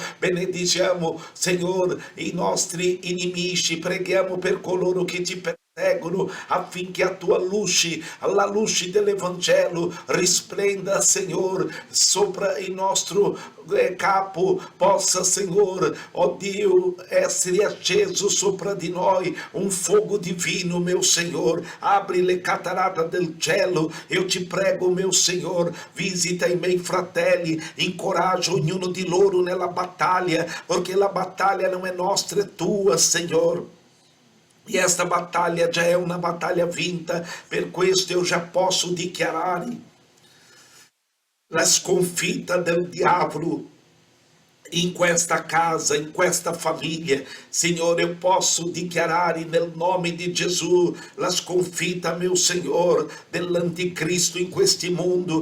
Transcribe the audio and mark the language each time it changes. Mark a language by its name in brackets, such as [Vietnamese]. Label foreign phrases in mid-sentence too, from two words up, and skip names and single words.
[Italian] Benediciamo, Senhor, i nostri inimici, preghiamo per coloro che ti seguono, affinché a tua luce, alla luce dell'Evangelo, risplenda, Signore, sopra il nostro capo, possa, Signore, oh Dio, essere acceso sopra di noi un fuoco divino, meu Signore. Apri le catarate del cielo, io ti prego, meu Signore, visita i miei fratelli, incoraggia ognuno di loro nella battaglia, perché la battaglia non è nostra, è tua, Signore. [Portuguese] E esta batalha já é uma batalha [Italian] vinta, per questo [Portuguese] eu já posso [Italian] dichiarare la sconfitta del diavolo in questa casa, in questa famiglia. Signore, [Portuguese] eu posso [Italian] dichiarare nel nome di Gesù la sconfitta, meu Signore, dell'anticristo in questo mondo.